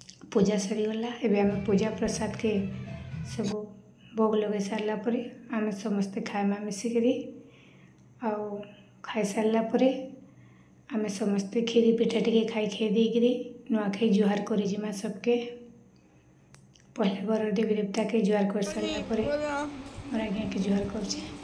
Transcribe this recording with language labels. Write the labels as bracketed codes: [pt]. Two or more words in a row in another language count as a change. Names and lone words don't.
[spv] ପୂଜା ସରିଗଲା ଏବେ ଆମ ପୂଜା ପ୍ରସାଦ କେ ସବ ଭୋଗ ଲଗେ ସାରା ପର ଆମ ସମସ୍ତେ ଖାଇମା ମିସିକି ଆଉ ଖାଇ ସାରା ପର ଆମ ସମସ୍ତେ ଖିରି ପିଠା ଟେ ଖାଇ ଖାଇ ଦେକରି ନୁଆଖାଇ ଜୁହାର କର ସବକେ ପହଲେ ଘର ଦେବୀ ଦେବତା କେ ଜୁହାର କର ସାରାପର ମୋର ଆଜ୍ଞା କେ ଜୁହାର କର